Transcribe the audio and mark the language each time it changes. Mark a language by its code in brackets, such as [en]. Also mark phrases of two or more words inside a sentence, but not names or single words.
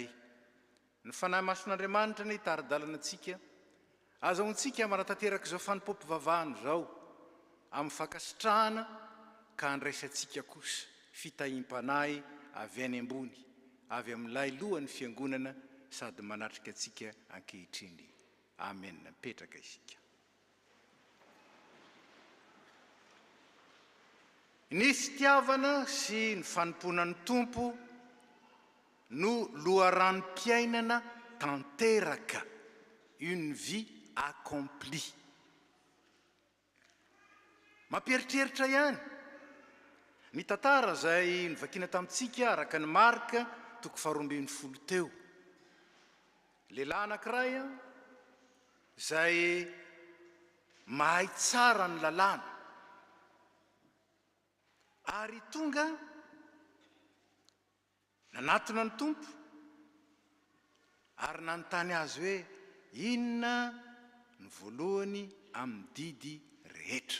[mg] Ny fanahy mason'Andriamanitra ny tari-dalana antsika, azahoantsika manatanteraka izao fanompom-pivavahana izao amin'ny fankasitrahana ka andraisantsika kosa fitahiam-panahy avy any ambony, avy amin'ilay lohan'ny fiangonana sady manatrika antsika ankehitriny. Amen. Petraka isika. Ny fitiavana sy ny fanompoana ny tompo no loharanom-piainana tanteraka, [fr] une vie accomplie. [mg] Mampieritreritra ihany ny tantara izay nivakiana tamintsika araka ny Marka 12 teo. Lehilahy anankiray izay mahay tsara ny lalàna ary tonga nanatona ny tompo ary nanontany azy hoe inona ny voalohany amin'ny didy rehetra.